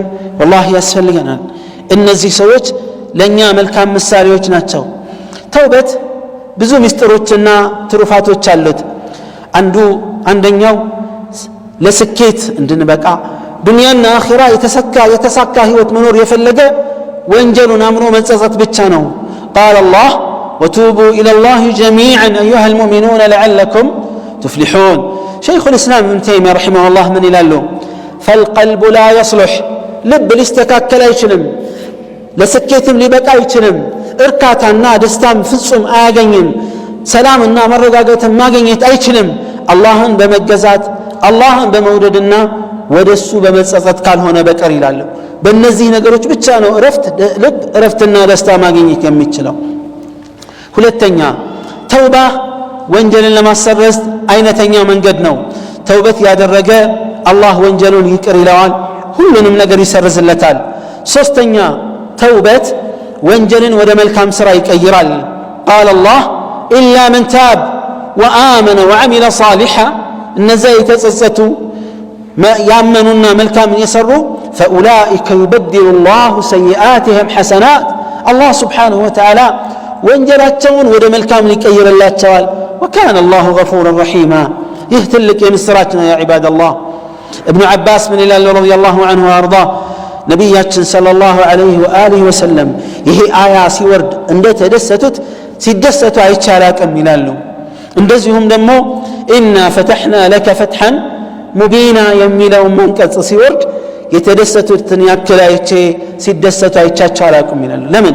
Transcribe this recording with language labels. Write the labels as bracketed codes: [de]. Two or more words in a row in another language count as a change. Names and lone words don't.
[am] ወላሂ ያስፈልገናል። እነዚህ ሰዎች ለኛ መልካም ምሳሌዎች ናቸው። ተውበት ብዙ ምስጢሮችና ትሩፋቶች አሉት። አንደኛው ለስኬት እንድንበቃ ዱንያና አኺራ የተሳካ ህይወት መኖር የፈለገ ወንጀሉን አምኖ መጸጸት ብቻ ነው። [ar] قال الله وتوبوا إلى الله جميعا أيها المؤمنون لعلكم تفلحون. شيخ الإسلام ابن تيمية رحمه الله من يلاله فالقلب لا يصلح، [am] ልብ ሊስተካከል አይችልም፣ ለስኬትም ሊበቃ አይችልም፣ እርካታና ደስታም ፍጹም አያገኝም፣ ሰላምና መረጋጋትም ማግኘት አይችልም አላህን በመገዛት አላህን በመውደድና ወደሱ በመጸጸት ካልሆነ በቀር ይላል። በእነዚህ ነገሮች ብቻ ነው ልብ እረፍትና ደስታ ማግኘት የሚችለው። ሁለተኛ ተውባ ወንጀልን ለማሰረዝ አይነተኛ መንገድ ነው። ተውበት ያደረገ አላህ ወንጀሉን ይቅር ይለዋል፣ ሁሉንም ነገር ይሰርዝለታል። ሶስተኛ ተውበት ወንጀልን ወደ መልካም ስራ ይቀይራል። [ar] قال الله إلا من تاب وآمن وعمل صالحا [am] እነዛ የተጸጸቱ ያመኑና መልካምን የሰሩ فأولئك [ar] يبدل الله سيئاتهم حسنات الله سبحانه وتعالى [am] ወንጀላቸውን ወደ መልካም ይቀይርላቸዋል። [ar] وكان الله غفورا رحيما። [am] ይህ ትልቅ የምስራች ነው [ar] يا عباد الله። ابن عباس من الله رضي الله عنه وارضاه [am] ነቢያችን [ar] صلى الله عليه وآله وسلم [am] ይሄ አያ ሲወርድ እንደተደሰቱት ሲደሰቱ አይቼ አላቅም ይላሉ። እንደዚሁም ደግሞ [ar] إنا فتحنا لك فتحا مبينا [am] የሚለውን መንቀጽ ሲወርድ የተደሰቱትን ያክል አይቼ ሲደሰቱ አይቻቸው አላቅም ይላሉ። ለምን?